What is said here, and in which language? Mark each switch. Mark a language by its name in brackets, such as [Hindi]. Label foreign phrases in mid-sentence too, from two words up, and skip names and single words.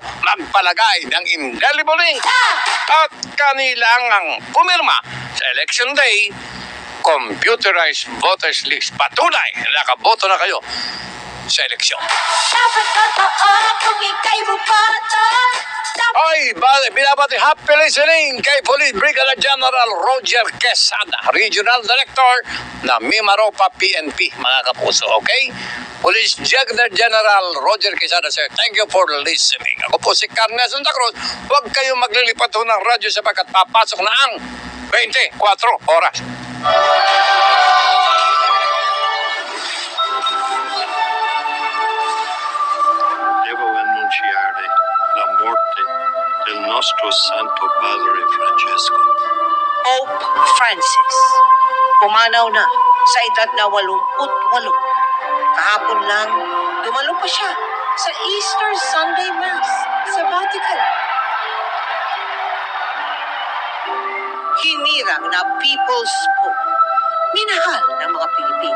[Filipino] Magpalagay ng indelible ink at kanilangang pumirma sa election day. [English] Computerized voters list. [Filipino] Patunay na nakaboto na kayo sa eleksyon. Ay, binabati [English] happy listening [Filipino] kay Police Brigadier General Roger Quesada, [English] Regional Director [Filipino] na Mimaropa PNP, mga kapuso, okay? Police Brigadier General Roger Quesada, sir, [English] thank you for listening. [Filipino] Ako po si Carne Santa Cruz. Huwag kayong maglilipat ho ng radyo sapagkat papasok na ang 24 oras. [Italian] Devo annunciare la morte del nostro Santo Padre Francesco. [Filipino] Pope Francis, pumanaw na sa edad na 88. Kahapon lang, dumalo pa siya sa Easter Sunday Mass sa Vatican. Hinirang na People's Pope, minahal ng mga Pilipino.